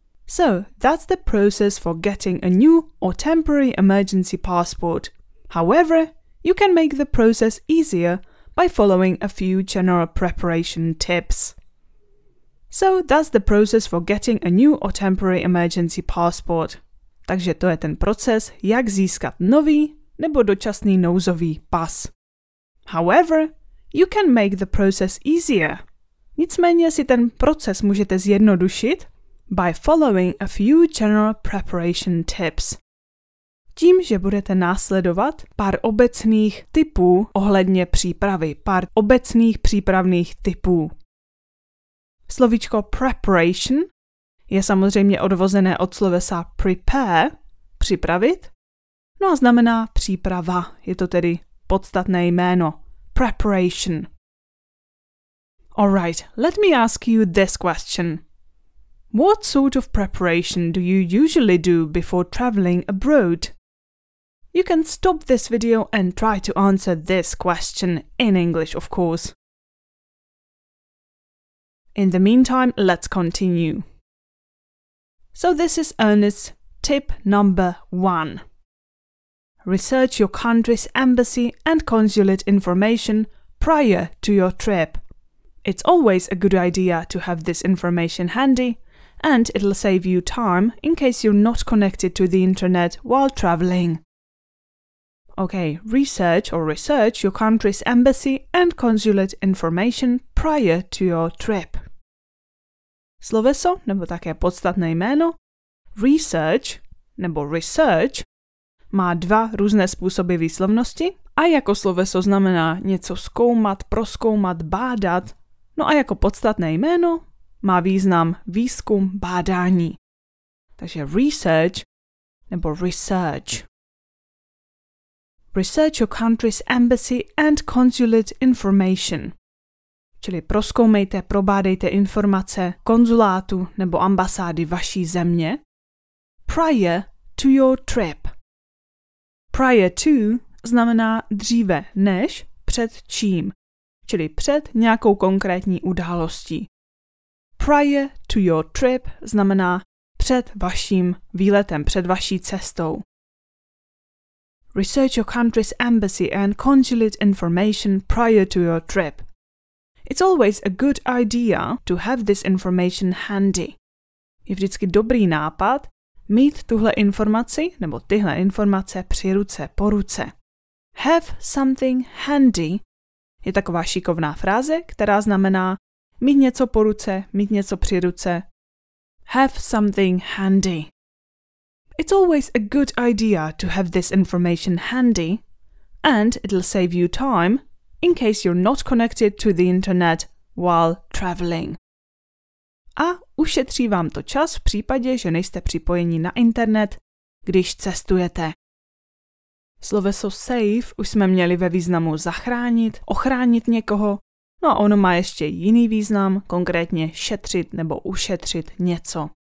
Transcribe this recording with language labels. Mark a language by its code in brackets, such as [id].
[en] So, that's the process for getting a new or temporary emergency passport. However, you can make the process easier by following a few general preparation tips. So, that's the process for getting a new or temporary emergency passport. [cs] Takže to je ten proces, jak získat nový nebo dočasný nouzový pas. [en] However, you can make the process easier. [cs] Nicméně si ten proces můžete zjednodušit [en] by following a few general preparation tips. [cs] Tím, že budete následovat pár obecných tipů ohledně přípravy, pár obecných přípravných tipů. Slovíčko preparation je samozřejmě odvozené od slovesa prepare, připravit, no a znamená příprava, je to tedy podstatné jméno. [en] Preparation. Alright, let me ask you this question. What sort of preparation do you usually do before traveling abroad? You can stop this video and try to answer this question in English, of course. In the meantime, let's continue. So this is Ernest's tip number 1. Research your country's embassy and consulate information prior to your trip. It's always a good idea to have this information handy, and it'll save you time in case you're not connected to the internet while traveling. Okay, research your country's embassy and consulate information prior to your trip. [cs] Sloveso, nebo také podstatné jméno, research, nebo research, má dva různé způsoby výslovnosti a jako sloveso znamená něco zkoumat, prozkoumat, bádat, no a jako podstatné jméno má význam výzkum, bádání. Takže research nebo research. [en] Research your country's embassy and consulate information. [cs] Čili prozkoumejte, probádejte informace konzulátu nebo ambasády vaší země [en] prior to your trip. [cs] Prior to znamená dříve než, před čím, čili před nějakou konkrétní událostí. [en] Prior to your trip [cs] znamená před vaším výletem, před vaší cestou. [en] Research your country's embassy and consulate information prior to your trip. It's always a good idea to have this information handy. [cs] Je vždycky dobrý nápad mít tuhle informaci nebo tyhle informace při ruce, po ruce. [en] Have something handy [cs] je taková šikovná fráze, která znamená mít něco po ruce, mít něco při ruce. [en] Have something handy. It's always a good idea to have this information handy, and it'll save you time in case you're not connected to the internet while traveling. [cs] A ušetří vám to čas v případě, že nejste připojeni na internet, když cestujete. Sloveso save už jsme měli ve významu zachránit, ochránit někoho, no a ono má ještě jiný význam, konkrétně šetřit nebo ušetřit něco.